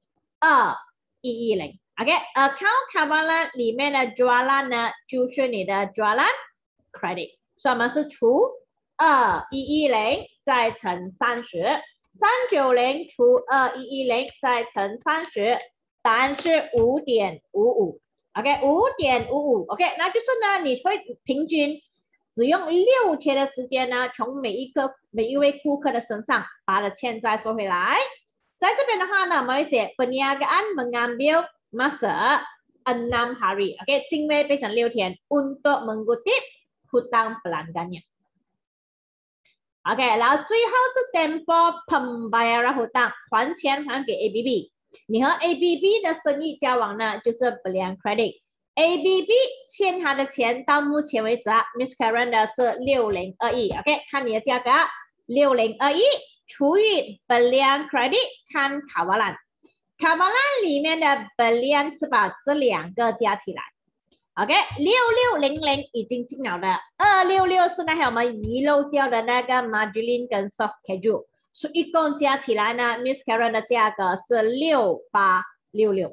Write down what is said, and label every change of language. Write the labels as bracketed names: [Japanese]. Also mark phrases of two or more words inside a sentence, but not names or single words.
[Chinese] 2110。OK，account Kavalan 里面的 Jualan 呢，就是你的 [Malay] Jualan credit， [Chinese] 所以我们是除2110再乘30，390除2110再乘30，答案是 5.55。OK， 5.55。OK， 那就是呢，你会平均只用6天的时间呢，从每一位顾客的身上把他的欠债收回来。在这边的话呢，我们会写 [Malay] perniagaan mengambil masa 6 hari。 [Chinese] OK， 精微变成6天 [Malay] untuk mengutip hutang pelanggannya。 [Chinese] OK， 然后最后是 [Malay] tempo pembayaran hutang， [Chinese] 还钱还给 ABB。你和 ABB 的生意交往呢，就是 [Malay] belian credit。 [Chinese] ABB 欠他的钱到目前为止，Miss Karen 的是6021。OK， 看你的价格6021除以 [Malay] belian credit， [Chinese] 看 Kavalan。Kavalan 里面的 belian 是把这2个加起来。OK， 6600已经进了的，266是那还有我们遗漏掉的那个 margin 跟 [English] soft schedule， [Chinese] 所以一共加起来呢 ，Miss Karen 的价格是6866。